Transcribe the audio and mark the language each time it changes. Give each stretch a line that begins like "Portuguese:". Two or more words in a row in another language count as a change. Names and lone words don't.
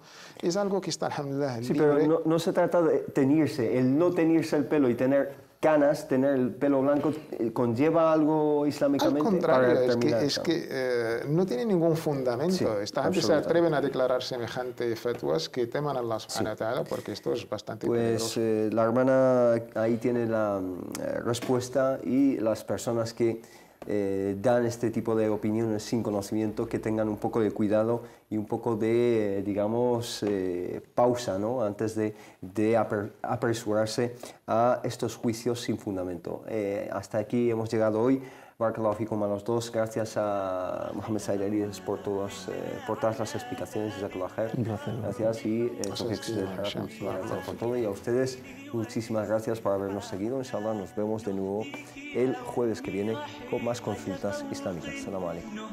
Spanish: Es algo que está, alhamdulillah, libre. Pero no se trata de teñirse. El no teñirse el pelo y tener canas, tener el pelo blanco, ¿conlleva algo islámicamente? Al contrario, es que no tiene ningún fundamento. Esta gente se atreven a declarar semejante fatwas que teman a
Arabic: الله سبحانه وتعالى,
Spanish: porque esto es bastante peligroso. La hermana ahí tiene la respuesta, y las personas que dan este tipo de opiniones sin conocimiento, que tengan un poco de cuidado y un poco de, digamos, pausa, ¿no? Antes de apresurarse a estos juicios sin fundamento. Hasta aquí hemos llegado hoy.
Arabic: بارك الله فيكم
Spanish: a los dos. Gracias a Mohamed Said Arias por todas las explicaciones.
Arabic: جزاك الله خير.
Spanish: Un placer. Gracias y muchísimas gracias por todo. Y a ustedes, muchísimas gracias por habernos seguido. Inshallah, nos vemos de nuevo el jueves que viene con más consultas islámicas.
Arabic: السلام عليكم.